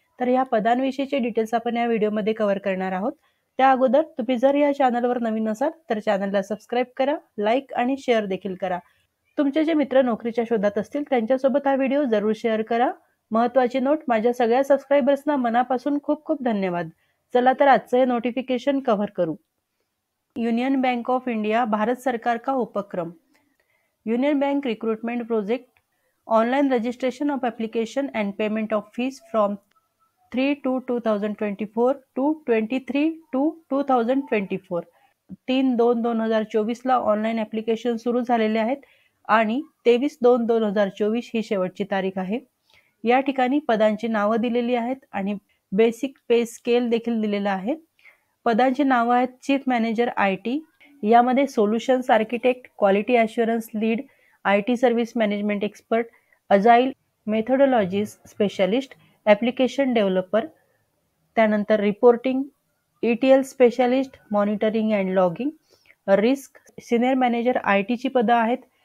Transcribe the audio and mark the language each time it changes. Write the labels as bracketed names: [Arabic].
[Marathi] तर ह्या पदांविषयीचे डिटेल्स आपण या व्हिडिओमध्ये कव्हर करणार आहोत. त्या अगोदर तुम्ही जर या चॅनलवर नवीन असाल तर चॅनलला सबस्क्राईब करा, लाईक आणि शेअर देखील करा. तुमचे जे मित्र नोकरीच्या शोधात असतील त्यांच्यासोबत हा व्हिडिओ जरूर शेअर करा. महत्त्वाची नोट, माझ्या सगळ्या सबस्क्रायबर्सना मनापासून खूप खूप धन्यवाद. चला तर आजचं हे नोटिफिकेशन कव्हर करू. [English] Union Bank of India [Hindi] Bharat सरकार का उपक्रम. [English] Union bank recruitment project, online registration of application and payment of fees from 3/2/2024 to 23/2/2024. [Marathi] 3/2/2024 ला ऑनलाईन ऍप्लिकेशन सुरू झालेले आहेत आणि 23/2/2024 ही शेवटची तारीख आहे. या ठिकाणी पदांची नावं दिलेली आहेत आणि बेसिक पे स्केल देखील दिलेला आहे. पदांची नावं आहेत चीफ मॅनेजर IT, यामध्ये solutions architect, quality assurance lead, IT service management expert, agile मेथोडॉलॉजीज specialist, application developer, त्यानंतर reporting, ETL specialist, monitoring and logging, risk, senior manager IT ची पदं आहेत.